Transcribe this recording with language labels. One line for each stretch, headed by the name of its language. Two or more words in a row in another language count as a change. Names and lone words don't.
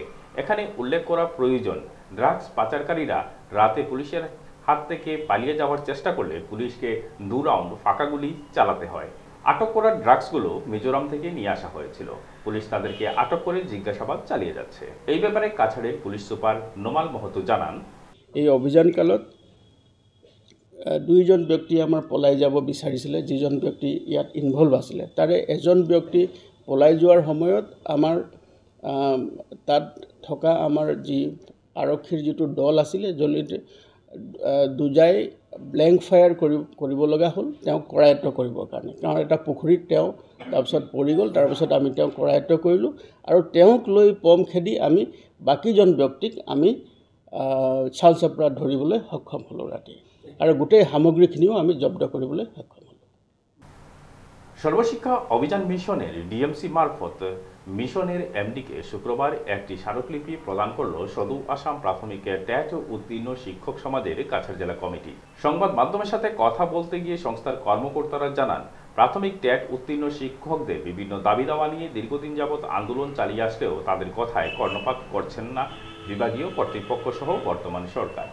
Bangla: এখানে উল্লেখ করা প্রয়োজন, ড্রাগস পাচারকারীরা রাতে পুলিশের হাত থেকে পালিয়ে যাওয়ার চেষ্টা করলে পুলিশকে 2 রাউন্ড ফাঁকা গুলি চালাতে হয়। আটক করা ড্রাগসগুলো মিজোরাম থেকে নিয়ে আসা হয়েছিল। পুলিশ তাদেরকে আটক করে জিজ্ঞাসাবাদ চালিয়ে যাচ্ছে। এই ব্যাপারে কাছাড়ের পুলিশ সুপার নোমাল মহতো জানান,
Assamese: এই অভিযানকালত 2জন ব্যক্তি আমাৰ পলাই যাব বিচাৰিছিলে, যিজন ব্যক্তি ইয়াত ইনভলভ আছিলে। তাৰে এজন ব্যক্তি পলাই যোৱাৰ সময়ত আমাৰ তাত থকা আমাৰ যি আৰক্ষীৰ যিটো দল আছিলে, জলিতে দুজাই
English: blank fire
Assamese: কৰিব লগা হ'ল তেওঁক কৰায়ত্ব কৰিবৰ কাৰণে। কাৰণ এটা পুখুৰীত তেওঁ তাৰপিছত পৰি গ'ল। তাৰপিছত আমি তেওঁক কৰায়ত্ব কৰিলোঁ আৰু তেওঁক লৈ পম খেদি আমি বাকীজন ব্যক্তিক আমি চাল চাপৰা ধৰিবলৈ সক্ষম হ'লোঁ ৰাতি, আৰু গোটেই সামগ্ৰীখিনিও আমি জব্দ কৰিবলৈ সক্ষম হ'লোঁ।
Bangla: সর্বশিক্ষা অভিযান মিশনের ডিএমসি মারফত মিশনের এমডিকে শুক্রবার একটি স্মারকলিপি প্রদান করল সদৌ আসাম প্রাথমিক ট্যাট উত্তীর্ণ শিক্ষক সমাজের কাছাড় জেলা কমিটি। সংবাদ মাধ্যমের সাথে কথা বলতে গিয়ে সংস্থার কর্মকর্তারা জানান, প্রাথমিক ট্যাট উত্তীর্ণ শিক্ষকদের বিভিন্ন দাবি দাওয়া নিয়ে দীর্ঘদিন যাবৎ আন্দোলন চালিয়ে আসলেও তাদের কথায় কর্ণপাত করছেন না বিভাগীয় কর্তৃপক্ষ সহ বর্তমান সরকার।